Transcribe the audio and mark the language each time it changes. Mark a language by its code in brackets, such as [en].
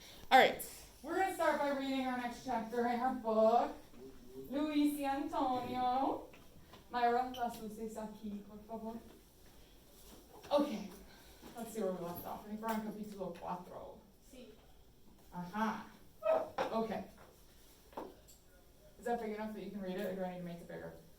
[en] All right, we're going to start by reading our next chapter in our book. [es] Luis y Antonio. Myra, las luces aquí, por favor. [en] Okay, let's see where we left off. I think we're on capítulo 4. [es] Sí. [en] Aha. Okay. Is that big enough that you can read it, or do I need to make it bigger?